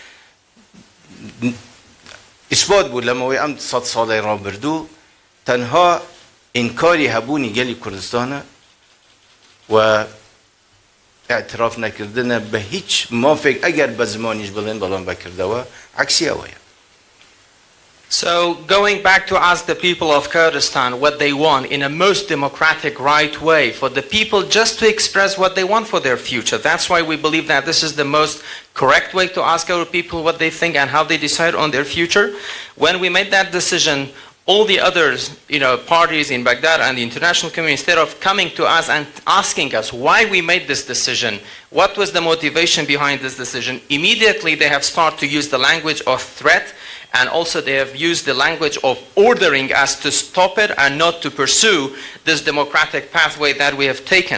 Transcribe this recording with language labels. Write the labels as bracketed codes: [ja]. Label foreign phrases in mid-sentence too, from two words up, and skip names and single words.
[ckb] ئیثبات بوو لەمەوەی ئەم 100 ساڵی ڕابردوو تەنها ئینکاری هەبوونی گەلی کوردستانە و اعتراف نەکردنە بە هیچ مافێک ئەگەر بە زمانیش بڵێن بەڵام بەکردەوە عەکسی ئەوەیە [en] So going back to ask the people of Kurdistan what they want in a most democratic, right way, for the people just to express what they want for their future. That's why we believe that this is the most correct way to ask our people what they think and how they decide on their future. When we made that decision, all the others, parties in Baghdad and the international community, instead of coming to us and asking us why we made this decision, what was the motivation behind this decision, immediately they have started to use the language of threat, and also they have used the language of ordering us to stop it and not to pursue this democratic pathway that we have taken.